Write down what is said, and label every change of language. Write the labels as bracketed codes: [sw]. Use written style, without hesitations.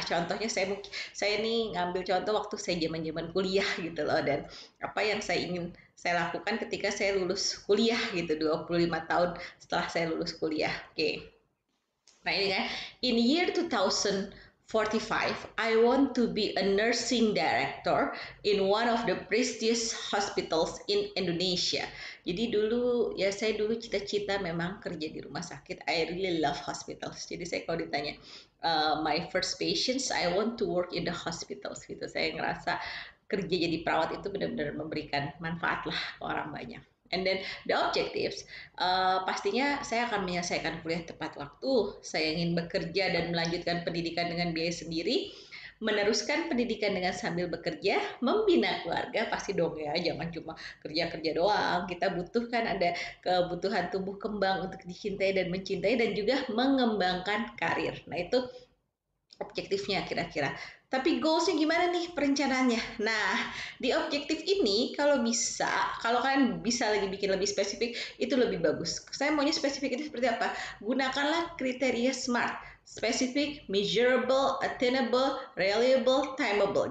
[id] Contohnya saya nih ngambil contoh waktu saya zaman-zaman kuliah gitu loh, dan apa yang saya ingin saya lakukan ketika saya lulus kuliah gitu 25 tahun setelah saya lulus kuliah. Oke. Nah, ini kan in year 2014 [en] 45, I want to be a nursing director in one of the prestigious hospitals in Indonesia. [id] Jadi dulu ya saya dulu cita-cita memang kerja di rumah sakit. [en] I really love hospitals. [id] Jadi saya kalau ditanya [en] my first patients, I want to work in the hospitals [id] gitu. Saya ngerasa kerja jadi perawat itu benar-benar memberikan manfaat lah ke orang banyak. And then the objectives, pastinya saya akan menyelesaikan kuliah tepat waktu, saya ingin bekerja dan melanjutkan pendidikan dengan biaya sendiri, meneruskan pendidikan dengan sambil bekerja, membina keluarga, pasti dong ya, jangan cuma kerja-kerja doang, kita butuhkan ada kebutuhan tumbuh kembang untuk dicintai dan mencintai dan juga mengembangkan karir. Nah itu objektifnya kira-kira. Tapi goalsnya gimana nih perencanaannya? Nah, di objektif ini kalau bisa, kalau kalian bisa lagi bikin lebih spesifik, itu lebih bagus. Saya maunya spesifik itu seperti apa? Gunakanlah kriteria SMART. [en] Specific, measurable, attainable, reliable, timeable.